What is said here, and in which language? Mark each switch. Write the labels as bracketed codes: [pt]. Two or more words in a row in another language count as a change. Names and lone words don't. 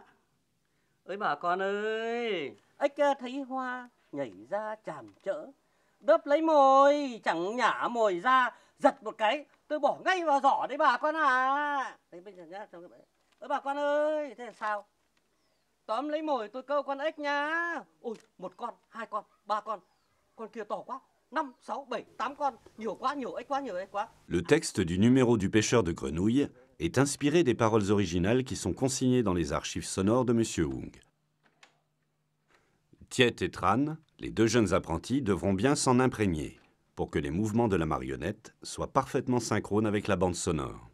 [vi] Ơi bà con ơi, ếch thấy hoa nhảy ra chàm chỡ, đớp lấy mồi chẳng nhả mồi ra, giật một cái tôi bỏ ngay vào giỏ đấy bà con ạ. Đấy bây giờ nhá, ơi bà con ơi, thế là sao? Tóm lấy mồi tôi câu con ếch nhá. Ôi, 1 con, 2 con, 3 con kia to quá, 5, 6, 7, 8 con, nhiều ếch quá. [fr] Le texte du numéro du pêcheur de grenouilles est inspiré des paroles originales qui sont consignées dans les archives sonores de M. Hung. Tiet et Tran, les 2 jeunes apprentis, devront bien s'en imprégner pour que les mouvements de la marionnette soient parfaitement synchrones avec la bande sonore.